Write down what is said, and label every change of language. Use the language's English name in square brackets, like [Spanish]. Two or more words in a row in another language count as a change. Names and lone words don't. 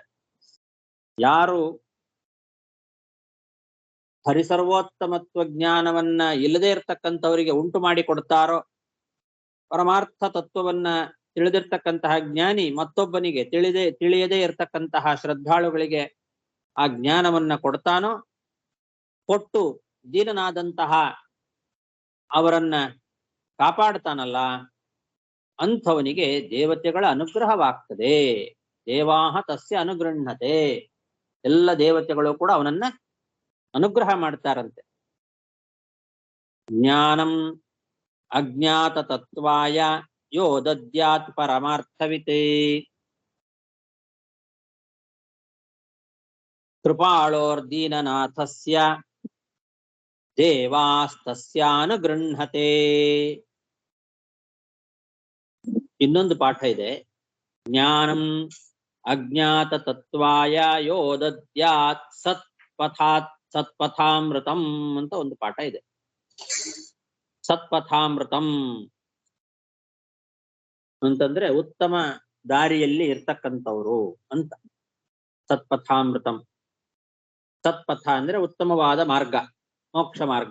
[Kannada] ಯಾರು ಹರಿಸರ್ವೋತ್ತಮತ್ವ ಜ್ಞಾನವನ್ನ ಇಲ್ಲದೆ ಇರ್ತಕ್ಕಂಥವರಿಗೆ ಉಂಟು ಮಾಡಿ ಕೊಡ್ತಾರೋ, ಪರಮಾರ್ಥ ತತ್ವವನ್ನ ತಿಳಿದಿರ್ತಕ್ಕಂತಹ ಜ್ಞಾನಿ ಮತ್ತೊಬ್ಬನಿಗೆ ತಿಳಿಯದೇ ಇರ್ತಕ್ಕಂತಹ ಶ್ರದ್ಧಾಳುಗಳಿಗೆ ಆ ಜ್ಞಾನವನ್ನ ಕೊಡ್ತಾನೋ, ಕೊಟ್ಟು ದೀನನಾದಂತಹ ಅವರನ್ನ ಕಾಪಾಡ್ತಾನಲ್ಲ ಅಂಥವನಿಗೆ ದೇವತೆಗಳ ಅನುಗ್ರಹವಾಗ್ತದೆ. [Sanskrit] ದೇವಾಹ ತಸ್ಯ ಅನುಗೃಹ್ಣತೆ, [Kannada] ಎಲ್ಲ ದೇವತೆಗಳು ಕೂಡ ಅವನನ್ನ ಅನುಗ್ರಹ ಮಾಡ್ತಾರಂತೆ. [Sanskrit] ಜ್ಞಾನಂ ಅಜ್ಞಾತ ತತ್ವಾಯ ಯೋ ದದ್ಯಾತ್ ಪರಮಾರ್ಥವಿತೆ ಕೃಪಾಳೋರ್ದೀನನಾಥಸ್ಯ ದೇವಾಸ್ತಸ್ಯಾನುಗೃಹ್ಣತೆ. [Kannada] ಇನ್ನೊಂದು ಪಾಠ ಇದೆ. [Sanskrit] ಜ್ಞಾನಂ ಅಜ್ಞಾತ ತತ್ವಾಯ ಯೋ ದದ್ಯಾತ್ ಸತ್ಪಥಾಮೃತಂ [Kannada] ಅಂತ ಒಂದು ಪಾಠ ಇದೆ. ಸತ್ಪಥಾಮೃತಂ ಅಂತಂದ್ರೆ ಉತ್ತಮ ದಾರಿಯಲ್ಲಿ ಇರ್ತಕ್ಕಂಥವ್ರು ಅಂತ. ಸತ್ಪಥಾಮೃತಂ, ಸತ್ಪಥ ಅಂದ್ರೆ ಉತ್ತಮವಾದ ಮಾರ್ಗ, ಮೋಕ್ಷ ಮಾರ್ಗ.